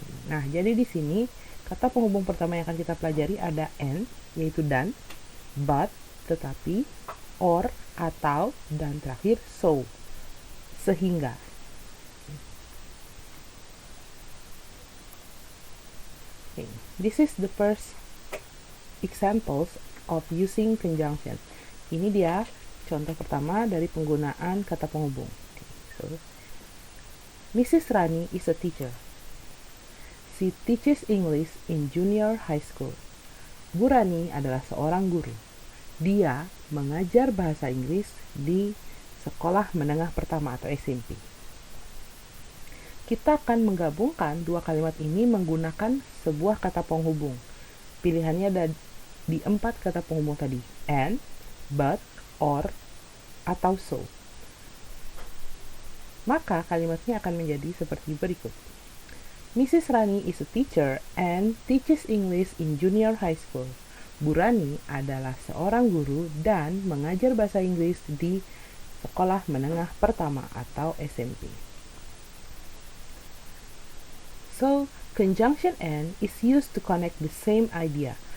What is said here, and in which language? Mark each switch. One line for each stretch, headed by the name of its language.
Indonesian: Nah, jadi di sini kata penghubung pertama yang akan kita pelajari ada and, yaitu dan, but, tetapi, or, atau, dan terakhir so, sehingga.
English: Okay. This is the first examples of using conjunction.
Indonesian: Ini dia contoh pertama dari penggunaan kata penghubung.
English: Okay. So, Mrs. Rani is a teacher. She teaches English in junior high school.
Indonesian: Bu Rani adalah seorang guru. Dia mengajar bahasa Inggris di sekolah menengah pertama atau SMP. Kita akan menggabungkan dua kalimat ini menggunakan sebuah kata penghubung. Pilihannya ada di 4 kata penghubung tadi. And, but, or, atau so. Maka kalimatnya akan menjadi seperti berikut.
English: Mrs. Rani is a teacher and teaches English in junior high school.
Indonesian: Bu Rani adalah seorang guru dan mengajar bahasa Inggris di sekolah menengah pertama atau SMP.
English: So, conjunction and is used to connect the same idea.